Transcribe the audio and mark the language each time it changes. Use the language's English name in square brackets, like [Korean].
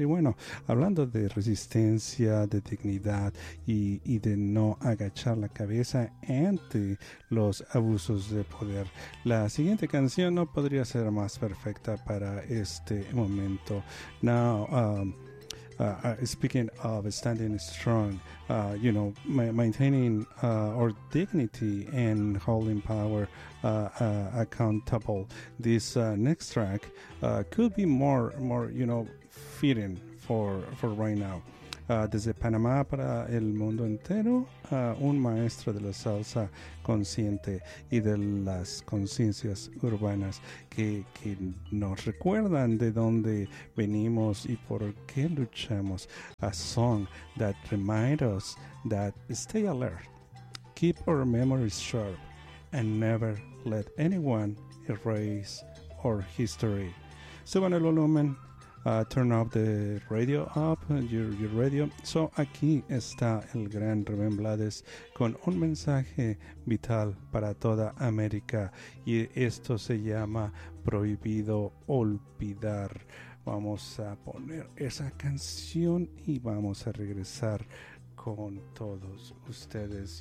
[Spanish] Y bueno, hablando de resistencia, de dignidad y de no agachar la cabeza ante los abusos de poder, la siguiente canción no podría ser más perfecta para este momento. [English] Now, speaking of standing strong, you know, maintaining our dignity and holding power accountable, this next track could be more, you know, fitting for right now. [Spanish] Desde Panamá para el mundo entero, un maestro de la salsa consciente y de las conciencias urbanas que nos recuerdan de dónde venimos y por qué luchamos. [English] A song that reminds us that stay alert, keep our memories sharp, and never let anyone erase our history. [Spanish] Suban el volumen. [English] Turn up the radio up, your radio. [Spanish] So aquí está el gran Rubén Blades con un mensaje vital para toda América. Y esto se llama Prohibido Olvidar. Vamos a poner esa canción y vamos a regresar con todos ustedes.